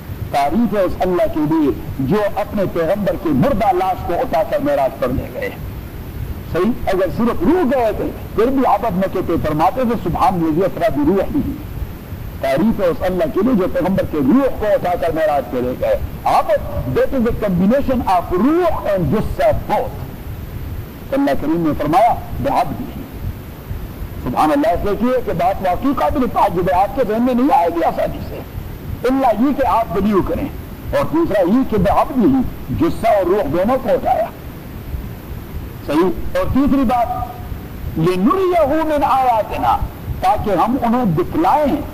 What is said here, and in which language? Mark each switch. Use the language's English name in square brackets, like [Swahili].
[Urdu] تعریف ہے اس اللہ کے لیے جو اپنے پیغمبر کے مردہ لاش کو اٹھا کر معراج پر لے گئے. صحیح. اگر صرف روح گئے تھے پھر بھی عبد میں کہتے, فرماتے تھے [Arabic] سبحان الذی اسرا بروحہ. [Urdu] تعریف ہے اس اللہ کے لیے جو پیغمبر کے روح کو اٹھا کر معراج پر لے گئے. [English] عبد, that is a combination of روح and جسد بوتھ. [Urdu] اللہ کریم نے فرمایا بعبدی. سبحان اللہ. اس لیے کہ یہ بات واقعی قابل تعجب ہے, آپ کے ذہن میں نہیں آئے گی آسانی سے, اللہ یہ کہ آپ بلیو کریں. اور دوسرا یہ کہ بعبدی ہی, جسہ اور روح دونوں کو اٹھایا. صحیح. اور تیسری بات, [Arabic] لنریہ من آیاتنا, [Urdu] تاکہ ہم انہیں دکھلائیں.